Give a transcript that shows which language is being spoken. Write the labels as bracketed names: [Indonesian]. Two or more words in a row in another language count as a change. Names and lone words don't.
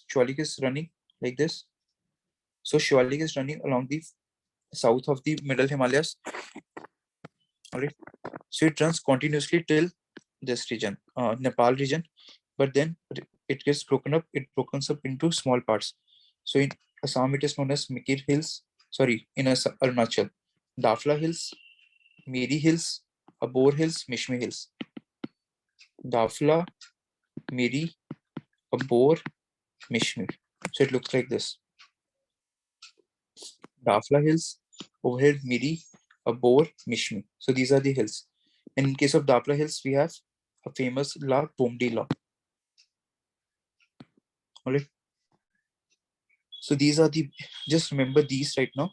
[English] Shivalik is running like this. So Shivalik is running along the south of the middle Himalayas. All right. So it runs continuously till this region, Nepal region, but then it gets broken up. It brokens up into small parts. So in Assam, it is known as Mikir Hills. Sorry, in Arunachal, Dafla Hills, Miri Hills, Abor Hills, Mishmi Hills. Dafla, Miri, Abor, Mishmi. So it looks like this. Dafla Hills, over here Miri, Abor, Mishmi. So these are the hills. And in case of Dafla Hills, we have a famous law, Bomdi law. Alright. So these are the, just remember these right now.